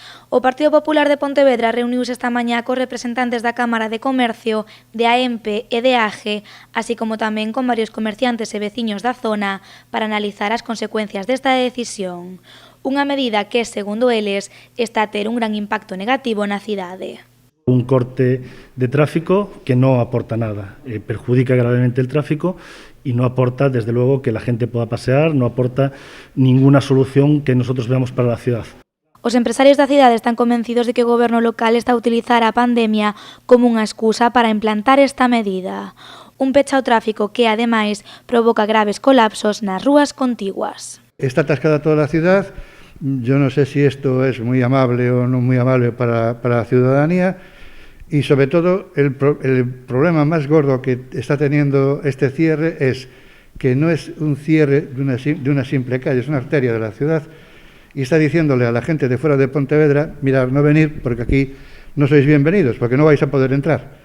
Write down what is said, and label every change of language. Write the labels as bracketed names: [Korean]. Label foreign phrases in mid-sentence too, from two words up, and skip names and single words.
[Galician] O Partido Popular de Pontevedra reuniuse esta mañá cos representantes da Cámara de Comercio, de AEMPE e de AGE, así como tamén con varios comerciantes e veciños da zona, para analizar as consecuencias desta decisión. Unha medida que, segundo eles, está a ter un gran impacto negativo na cidade. [Spanish] Un corte de tráfico que no aporta nada, perjudica gravemente el tráfico y no aporta, desde luego, que la gente pueda pasear, no aporta ninguna solución que nosotros veamos para la ciudad. [Galician] Os empresarios da cidade están convencidos de que o goberno local está a utilizar a pandemia como unha excusa para implantar esta medida. Un peche ao tráfico que, ademais, provoca graves colapsos nas rúas contiguas. [Spanish] Está atascada toda la ciudad. Yo no sé si esto es muy amable o no muy amable para la ciudadanía. Y sobre todo el problema más gordo que está teniendo este cierre es que no es un cierre de una simple calle, es una arteria de la ciudad, y está diciéndole a la gente de fuera de Pontevedra: mirad, no venir porque aquí no sois bienvenidos, porque no vais a poder entrar.